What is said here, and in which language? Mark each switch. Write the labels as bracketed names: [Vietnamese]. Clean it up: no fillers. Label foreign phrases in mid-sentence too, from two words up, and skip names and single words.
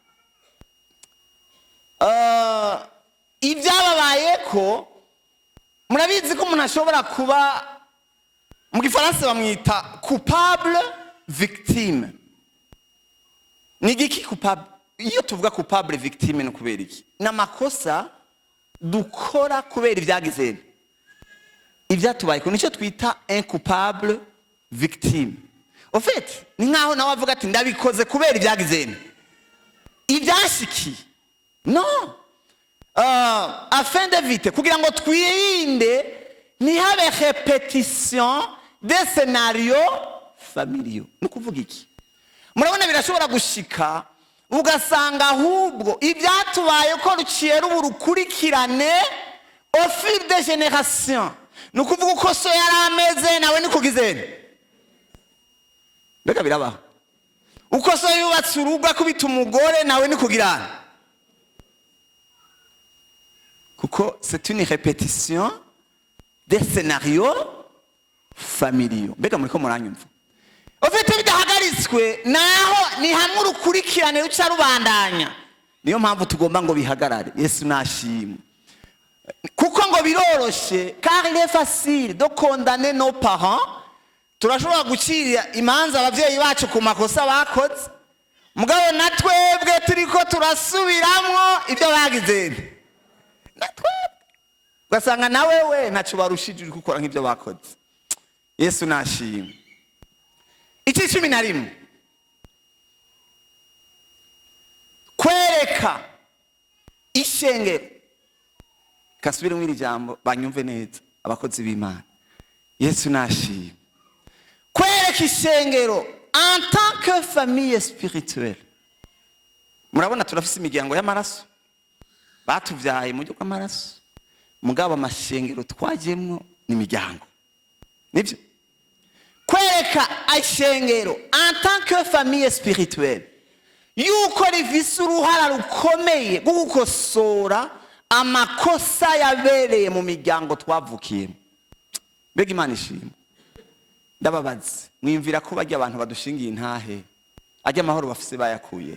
[Rundi] Ibyababaye ko murabizi ko umuntu ashobora kuba, mu gifaransa bamwita [French] coupable victime. [Rundi] Ni giki coupable? Iyo tuvuga [French] coupable victime [Rundi] no kubera iki? N'amakosa dukora kubera ibyagizene, ibyatubaye ko nicyo twita [French] un coupable victime. En fait [Rundi] ni nkaho nawe avuga ati ndabikoze kubera ibyagizene, ibyashikiye. [French] Non, afin d'éviter, [Rundi] kugira ngo twirinde ntihabe [French] répétition des scénarios familiaux. [Rundi] Ni kuvuga iki? Murabona birashobora gushika ugasanga ahubwo ibyatubaye ko ruciye rukurikirane [French] au fil des générations. [Rundi] Ni ukuvuga uko so yari ameze nawe ni kugizene. Mbega birabaho. Uko so yubatse urugo akubita umugore nawe ni kugirana. [French] Kuko c'est une répétition des scénarios familiaux. [Rundi] Mbega muriko muranyumva? Ofite bidahagaritswe naho ni hamwe urukurikirane ruca rubandanya. Niyo mpamvu tugomba ngo bihagarare. Yesu nashimwe. Kuko ngo biroroshe, [French] car il est facile de condamner nos parents. [Rundi] Turashobora gucira imanza abavyeyi bacu ku makosa bakoze, mugabo natwebwe turiko turasubiramwo ibyo bagizene. Natwebwe ugasanga nawewe ntacyo barushije uri gukora nk'ibyo bakoze. Yesu nashimwe. Iki 11 kwereka ishengero. Kasubire mwiri jambo banyumve neza abakozi b'Imana. Yesu nashimwe. Kwereka ishengero [French] en tant que famille spirituelle. [Rundi] Murabona turafise imiryango y'amaraso batuvyaye mu gihugu amaraso, mugabo amashengero twagiyemwo ni imiryango. Nibyo kwereka ishengero [French] en tant que famille spirituelle [Rundi] yuko rifise uruhara rukomeye rwo gukosora amakosa yabereye mu miryango twavukiyemo. Mbega Imana ishimwe. Ndababaze mwimvira ko bajya abantu badushingiye intahe ajya amahoro bafise bayakuye.